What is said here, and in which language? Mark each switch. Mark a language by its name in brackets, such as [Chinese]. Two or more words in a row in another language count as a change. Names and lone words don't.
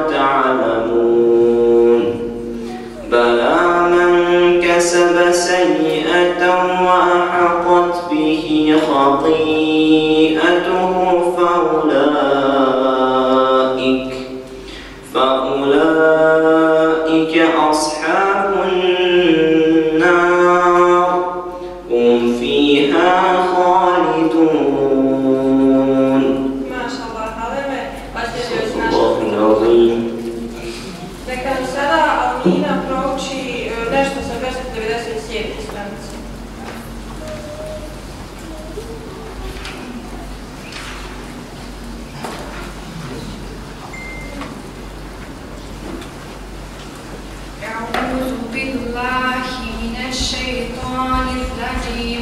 [Arabic] تعلمون بلى من كسب سيئة وأحاطت به خطيئته فأولئك أصحاب النار هم فيها خالدون. ما شاء الله حالما وسلم الله العظيم. [Bosnian] Neka nam sada Almina prouči nešto sa 297. stranice. [Arabic] أعوذ بالله من الشيطان الرجيم